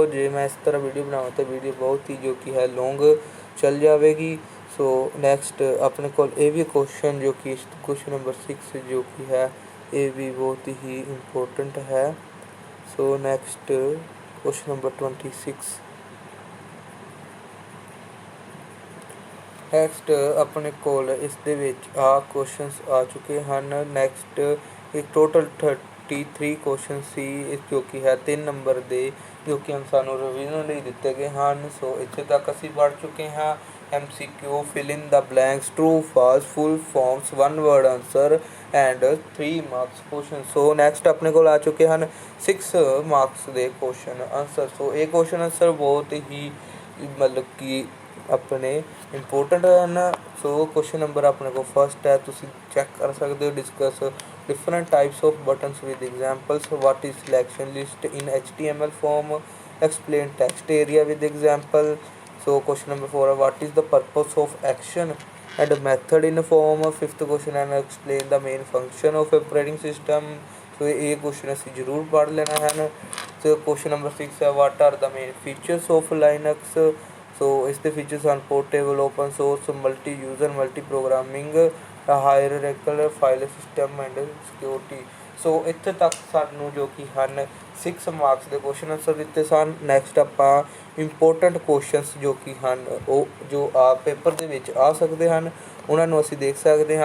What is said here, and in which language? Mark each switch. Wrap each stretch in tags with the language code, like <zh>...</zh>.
<hi>जे मैं इस तरह वीडियो बनाऊँ तो वीडियो बहुत ही जो कि है लॉन्ग चल जाएगी। सो नैक्सट अपने को ये भी क्वेश्चन जो कि क्वेश्चन नंबर 6 जो कि है ये भी बहुत ही इम्पोर्टेंट है। सो नैक्सट क्वेश्चन नंबर 26।</hi> <pa>ਨੈਕਸਟ ਆਪਣੇ ਕੋਲ ਇਸ ਦੇ ਵਿੱਚ ਕੁਐਸਚਨਸ ਆ ਚੁੱਕੇ ਹਨ। ਨੈਕਸਟ ਇੱਕ ਟੋਟਲ 33 ਕੁਐਸਚਨ ਸੀ ਜੋ ਕਿ ਹੈ 3 ਨੰਬਰ ਦੇ, ਜੋ ਕਿ ਸਾਨੂੰ ਰਿਵੀਜ਼ਨ ਲਈ ਦਿੱਤੇ ਗਏ ਹਨ। ਸੋ ਇੱਥੇ ਤੱਕ ਅਸੀਂ ਪੜ੍ਹ ਚੁੱਕੇ ਹਾਂ।</pa> <en>MCQ, fill in the blanks, true, false, full forms, one word answer and 3 marks question।</en> <pa>So next ਆਪਣੇ ਕੋਲ ਆ ਚੁੱਕੇ ਹਨ 6 ਮਾਰਕਸ ਦੇ ਕੁਐਸਚਨ ਆਨਸਰ। ਸੋ ਇਹ ਕੁਐਸਚਨ ਆਨਸਰ ਬਹੁਤ ਹੀ ਮਤਲਬ ਕਿ ਆਪਣੇ ਇੰਪੋਰਟੈਂਟ ਹਨ। ਸੋ ਕੁਐਸਚਨ ਨੰਬਰ ਆਪਣੇ ਕੋਲ ਫਸਟ ਹੈ, ਤੁਸੀਂ ਚੈੱਕ ਕਰ ਸਕਦੇ ਹੋ।</pa> <en>Discuss different types of buttons with examples, what is selection list in HTML form, explain text area with example। so question number 4 what is the purpose of action and method in form। fifth question and explain the main function of operating system। so</en> <pa>ਇਹ question ਅਸੀਂ ਜ਼ਰੂਰ ਪੜ੍ਹ ਲੈਣਾ ਹਨ।</pa> <en>so question number 6</en> <pa>ਹੈ</pa> <en>what are the main features of Linux।</en> <pa>so ਇਸ ਦੇ features ਹਨ portable, open source, multi user, multi programming, ਹਾਇਰਾਰਕੀਕਲ file system and security. ਸੋ ਇੱਥੇ ਤੱਕ ਸਾਨੂੰ ਜੋ ਕਿ ਹਨ 6 ਮਾਰਕਸ ਦੇ ਕੁਐਸਚਨ ਆਨਸਰ ਦਿੱਤੇ ਸਨ। ਨੈਕਸਟ ਆਪਾਂ ਇੰਪੋਰਟੈਂਟ ਕੁਐਸਚਨਸ ਜੋ ਕਿ ਹਨ ਉਹ ਜੋ ਪੇਪਰ ਦੇ ਵਿੱਚ ਆ ਸਕਦੇ ਹਨ ਉਹਨਾਂ ਨੂੰ ਅਸੀਂ ਦੇਖ ਸਕਦੇ ਹਾਂ।</pa>